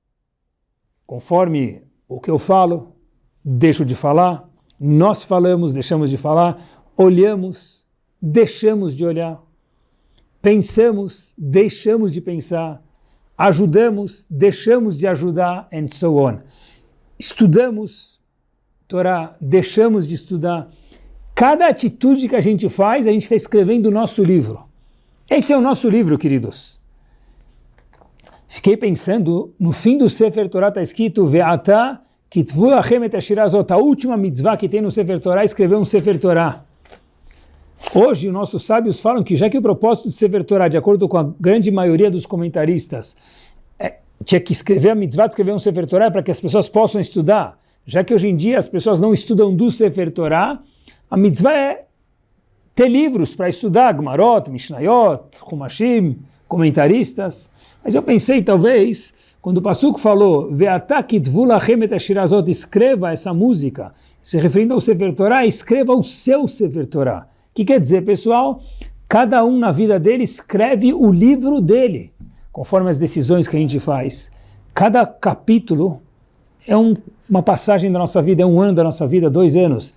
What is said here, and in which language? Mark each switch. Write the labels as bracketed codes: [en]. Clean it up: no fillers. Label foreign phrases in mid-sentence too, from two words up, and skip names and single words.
[pt] Conforme o que eu falo, deixo de falar, nós falamos, deixamos de falar, olhamos, deixamos de olhar, pensamos, deixamos de pensar, ajudamos, deixamos de ajudar, [en] and so on. [pt] Estudamos Torá, deixamos de estudar. Cada atitude que a gente faz, a gente está escrevendo o nosso livro. Esse é o nosso livro, queridos. Fiquei pensando, no fim do Sefer Torah está escrito [he] ועתה כתבו לכם את השירה הזאת, [pt] a última mitzvah que tem no Sefer Torah, escreveu um Sefer Torah. Hoje, os nossos sábios falam que já que o propósito do Sefer Torah, de acordo com a grande maioria dos comentaristas, tinha que escrever a mitzvah de escrever um Sefer Torah para que as pessoas possam estudar. Já que hoje em dia as pessoas não estudam do Sefer Torah, a mitzvah é ter livros para estudar, Gemarot, Mishnayot, Humashim, comentaristas. Mas eu pensei, talvez, quando o Pasuk falou [he] ועתה כתבו לכם את השירה הזאת, [pt] escreva essa música, se referindo ao Sefer Torah, escreva o seu Sefer Torah. O que quer dizer, pessoal? Cada um na vida dele escreve o livro dele, conforme as decisões que a gente faz. Cada capítulo é uma passagem da nossa vida, é um ano da nossa vida, 2 anos.